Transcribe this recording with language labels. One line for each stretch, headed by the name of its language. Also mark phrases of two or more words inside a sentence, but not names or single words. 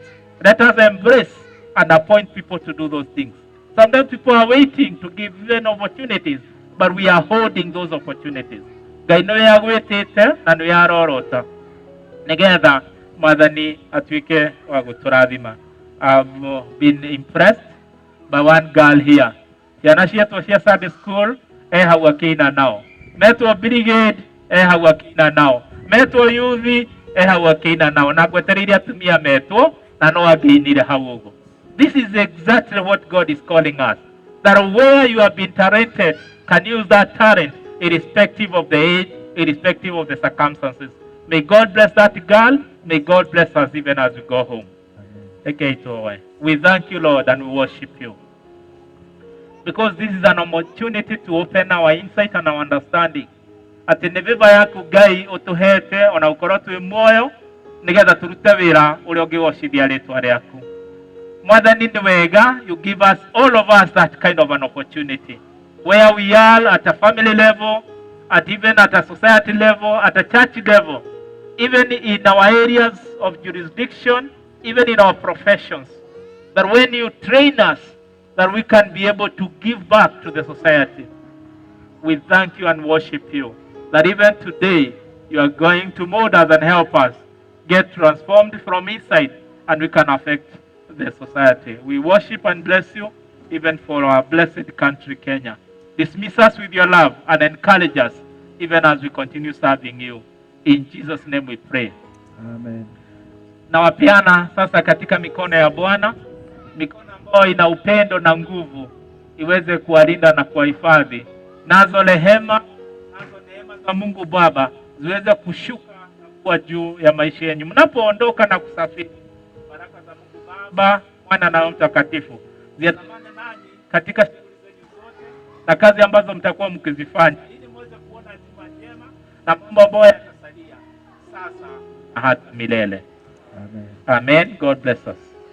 English: Let us embrace and appoint people to do those things. Sometimes people are waiting to give them opportunities, but we are holding those opportunities.
Kikuyu: Ngai no ya gwĩtĩte na no ya rorota nigetha Mwathani atuĩke wa gũtũrathima.
English: I've been impressed by one girl here.
Kikuyu: Ciana cietwo cia
English: Sunday school
Kikuyu: hau akĩina nao, metwo brigade hau akĩina nao, metwo youth hau akĩina nao, na ngwetereire atumia metwo na no angĩinire hau ũguo.
English: This is exactly what God is calling us. That where you have been talented, can use that talent irrespective of the age, irrespective of the circumstances. May God bless that girl. May God bless us even as we go home. Okay, we thank you, Lord, and we worship you. Because this is an opportunity to open our insight and our understanding.
Kikuyu: Ati nĩ vĩva yaku Ngai ũtũhete ona ũkorwo twĩ muoyo nigetha turute wĩra ũrĩa ũngĩgocithia rĩtwa rĩaku. Mwathani nĩ wega,
English: you give us, all of us, that kind of an opportunity. Where we are at a family level, even at a society level, at a church level, even in our areas of jurisdiction, even in our professions. That when you train us, that we can be able to give back to the society. We thank you and worship you. That even today, you are going to mold us and help us get transformed from inside, and we can affect the society. We worship and bless you, even for our blessed country, Kenya. Dismiss us with your love and encourage us, even as we continue serving you. In Jesus' name we pray. Amen.
Swahili: Na wapiana sasa katika mikono ya Bwana, mikono ambayo ina upendo na nguvu, iweze kuwalinda na kuwahifadhi. Nazo rehema, nazo neema za Mungu Baba ziweze kushuka na kuwa juu ya maisha yenu mnapoondoka na kusafiri. Baraka za Mungu Baba, Mwana na Roho Mtakatifu ziandamane nanyi katika shughuli zenu zote na kazi ambazo mtakuwa mkizifanya, ili muweze kuona hatima njema na mambo ambayo yatasalia sasa na hata milele. Amen.
English: Amen. God bless us.